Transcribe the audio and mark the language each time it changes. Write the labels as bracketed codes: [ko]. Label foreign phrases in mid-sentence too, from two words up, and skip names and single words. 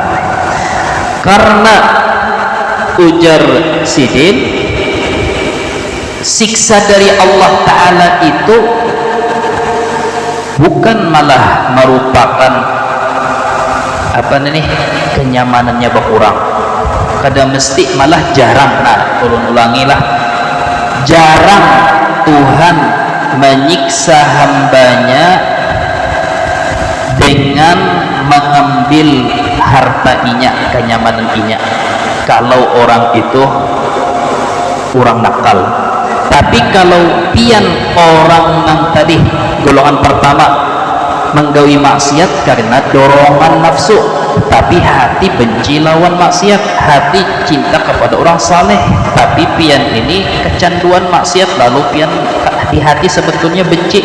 [id] Karena ujar Sidin, siksa dari Allah Ta'ala itu bukan malah merupakan kenyamanannya berkurang, kadang mesti malah jarang. Nah, ulangilah, jarang Tuhan menyiksa hambanya dengan mengambil harta inya, kenyamanan inya, kalau orang itu orang nakal. Tapi kalau pian orang yang tadi golongan pertama menggawi maksiat karena dorongan nafsu, tapi hati benci lawan maksiat, hati cinta kepada orang saleh, tapi pian ini kecanduan maksiat, lalu pian di hati sebetulnya benci.